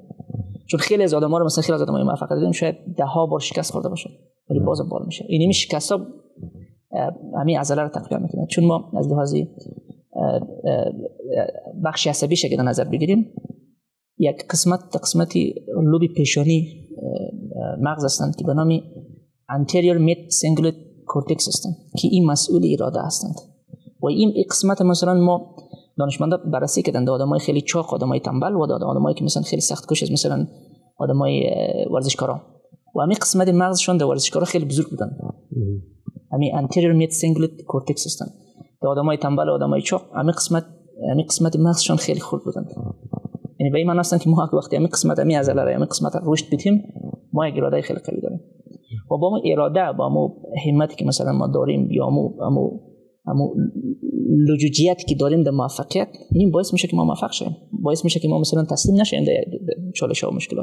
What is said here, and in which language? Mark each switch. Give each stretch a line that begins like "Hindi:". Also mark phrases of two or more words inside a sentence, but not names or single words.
Persian: چون خیلی از آدم‌ها رو مثلا خیلی از آدم‌های موفق دیدیم شاید 10 بار شکست خورده باشن ولی باز بال میشه. این شکست‌ها همین عضله رو تقویت میکنه. چون ما از لحاظ بخش عصبی شکل در نظر بگیریم، یک قسمتی لوب پیشانی مغز هستند که به نام
English: anterior mid cingulate cortex
Persian: هستند که این مسئول اراده هستند و این قسمت مثلا ما دانشمندا بررسی کردند آدمای خیلی چاق، آدمای تنبل و آدمایی که مثلا خیلی سخت کوش مثلا آدمای ورزشکارا و همین قسمت مغزشون در ورزشکارا خیلی بزرگ بودن. همین
English: anterior mid cingulate cortex
Persian: هستند. در آدمای تنبل و آدمای چاق همین قسمت مغزشون خیلی خرد بودن. یعنی به این معنی است که ما وقتی همین عضله را همین قسمت رشد بدیم ما یک اراده خیلی قوی داریم و با ما اراده با ما همتی که مثلا ما داریم یا امو لجوجیتی که داریم در موفقیت، این باعث میشه که ما موفق شیم، باعث میشه که ما مثلا تسلیم نشیم در چالش‌ها و مشکلات.